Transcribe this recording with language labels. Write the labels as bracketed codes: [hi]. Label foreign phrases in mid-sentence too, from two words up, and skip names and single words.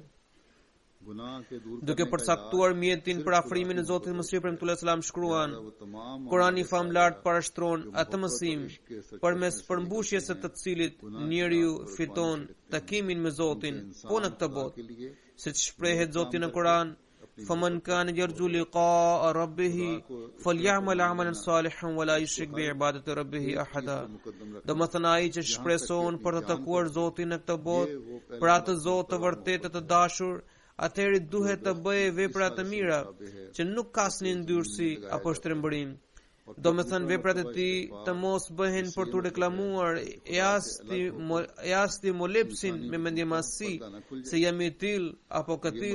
[sq] Duke përcaktuar mjetin për afrimin e Zotit, Mesih premtues selam shkruan: Kurani famlart parashtron atë mësim përmes përmbushjes së të cilit njeriu fiton takimin me Zotin po në këtë botë, siç shprehet Zoti në Kur'an: [ar] فَمَنْ كَانَ يَرْجُو لِقَاءَ رَبِّهِ فَلْيَعْمَلْ عَمَلًا صَالِحًا وَلَا يُشْرِكْ بِعِبَادَةِ رَبِّهِ أَحَدًا. [sq] Domethënë ai që shpreson për të takuar Zotin në këtë botë, për atë Zot të vërtetë të dashur, atëherë duhet të bëjë vepra të mira që nuk ka asnjë ndyrësi apo shtrembërim. Domethënë veprat e tij të mos bëhen për të reklamuar e as ti molepsin me mendjemasi se jam i till apo këtill.